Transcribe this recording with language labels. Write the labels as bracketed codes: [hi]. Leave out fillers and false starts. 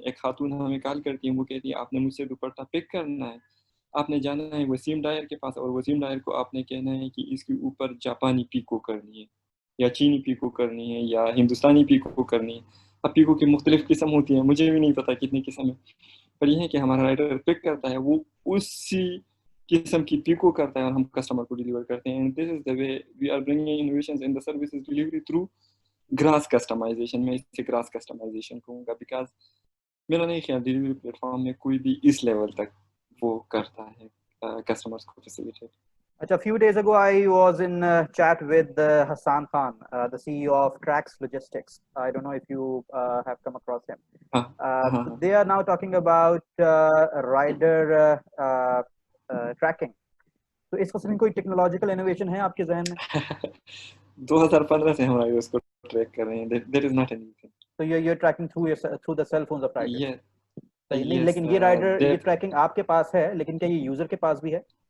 [ur] ایک خاتون ہمیں کال کرتی ہیں, وہ کہتی ہے آپ نے مجھ سے دوپٹہ پک کرنا ہے, آپ نے جانا ہے وسیم ڈائر کے پاس اور وسیم ڈائر کو آپ نے کہنا ہے کہ اس کے اوپر جاپانی پیکو کرنی ہے یا چینی پیکو کرنی ہے یا ہندوستانی پیکو کرنی ہے. اب پیکو کی مختلف قسم ہوتی ہیں, مجھے بھی نہیں پتا کتنی قسم ہے, پر یہ ہے کہ ہمارا رائڈر پک کرتا ہے, وہ اسی قسم کی پیکو کرتا ہے اور ہم کسٹمر کو ڈیلیور کرتے ہیں. [en] And this is the way we are bringing innovations in the services delivery through gross customization. [ur] میں اسے گراس کسٹمائزیشن کہوں گا بیکاز میرا نہیں خیال ڈیلیوری پلیٹ فارم میں کوئی بھی اس لیول تک وہ کرتا ہے customers کو facilitate. [en] A few days ago, I was in chat with Hassan Khan, the CEO of Trax Logistics. I don't know if you have come across him. They are now talking about rider tracking. [ur] تو اس قسم کوئی technological innovation ہے آپ کے ذہن میں؟ 2015 سے ہم رائڈرز کو ٹریک کر رہے ہیں. [en] That is not anything. So you're tracking through the cell phones of riders. Yeah. [ur] صحیح نہیں, لیکن یہ رائڈر یہ ٹریکنگ آپ کے پاس ہے, لیکن کیا یہ یوزر کے پاس بھی ہے؟